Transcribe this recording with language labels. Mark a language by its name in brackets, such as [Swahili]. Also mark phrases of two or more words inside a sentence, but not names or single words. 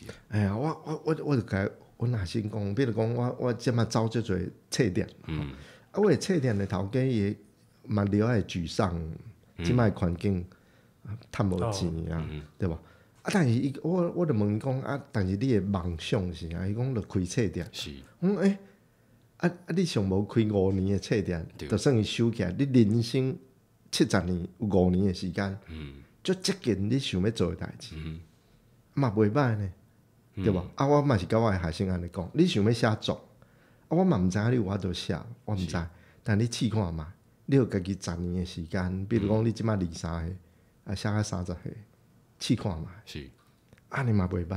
[Min Nan Chinese] 哎呀，我就甲我若先讲，比如讲我即马走足侪册店，我的册店的头家伊嘛了会沮丧，即摆环境趁无钱啊，对吧？但是我就问讲啊，但是你的梦想是啥？伊讲就开册店。是。你上无开5年的册店，就算伊收起来，你人生70年有5年的时间，足接近你想要做的代志，嘛袂歹呢，对吧？我嘛是甲我的学生安尼讲，你想要写作，我嘛毋知影你有法度写，我毋知，但你试看嘛，你有家己10年的时间，比如讲你即摆23岁，写到30岁，试看嘛，安尼嘛袂歹。